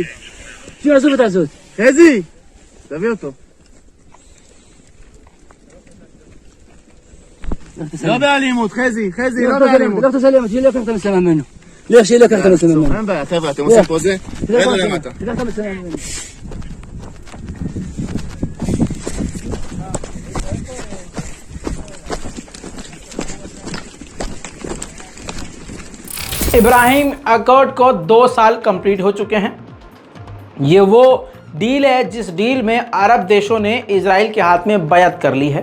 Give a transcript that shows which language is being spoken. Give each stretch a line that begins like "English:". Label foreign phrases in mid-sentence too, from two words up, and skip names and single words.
Hebrew: שוב, עזוב את הזאת. חזי. תביא אותו. לא באלימות, חזי, לא באלימות. לך תסלם, שהיא לא לקחת מצלמה ממנו. לך שהיא לא לקחת מצלמה ממנו. אין בעיה, חבר'ה, אתם עושים פה זה? רדו למטה. תיקח את המצלמה ממנו.
Hindi: इब्राहिम अकॉर्ड को 2 साल कंप्लीट हो चुके हैं। ये वो डील है जिस डील में अरब देशों ने इजराइल के हाथ में बैत कर ली है।